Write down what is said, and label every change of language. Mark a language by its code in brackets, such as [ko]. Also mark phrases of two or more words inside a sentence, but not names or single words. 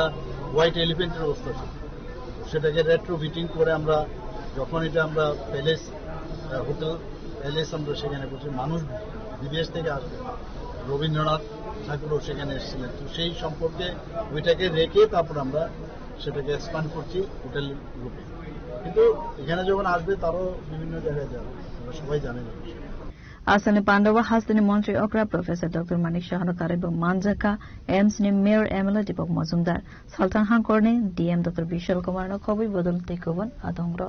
[bn] হোয়াইট এলিফেন্টের অবস্থা ছিল সেটাকে রেট্রোফিটিং করে আমরা যখন এটা আমরা প্যালেস হোটেল প্যালেস আমরা সেখানে করছি মানুষ বিদেশ থেকে আসবে রবীন্দ্রনাথ ঠাকুরও সেখানে এসেছিলেন তো সেই সম্পর্কে ওইটাকে রেখে তারপর আমরা সেটাকে এক্সপ্যান্ড করছি হোটেল রূপে কিন্তু এখানে যখন আসবে তারও বিভিন্ন জায়গায় যাবে আমরা সবাই জানেন [trp] Asani Pandava Hastani Montri Okra Professor Dr. Manik Shahana Karibu Manjaka AIMS ni Mayor Emela Dipok Mazumdar Sultan Hankorni DM Dr. Vishal Kumar no Khobi Bodol Tekovan Adongro